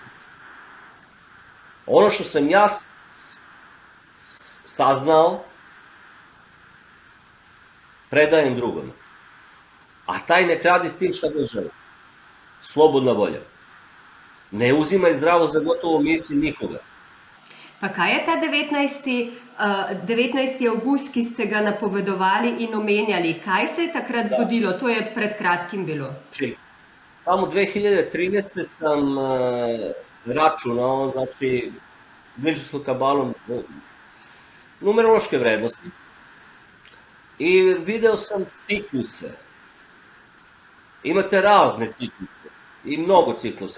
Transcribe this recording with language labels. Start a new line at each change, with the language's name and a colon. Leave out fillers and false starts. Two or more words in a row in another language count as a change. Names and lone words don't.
Serbian: Ono što sam ja saznao, predajem drugome. A taj nek radi s tim šta ga želi. Slobodna volja. Ne uzimaj zdravo za gotovo misli nikoga.
Slovenian: Pa kaj je ta 19. avgust, ki ste ga napovedovali in omenjali? Kaj se je takrat zgodilo?
Serbian: To je pred kratkim bilo. Tamo 2013. sam računao, znači, Vinčarskom kabalom, numerološke vrednosti i video sam cikluse. Imate razne cikluse i mnogo ciklusa.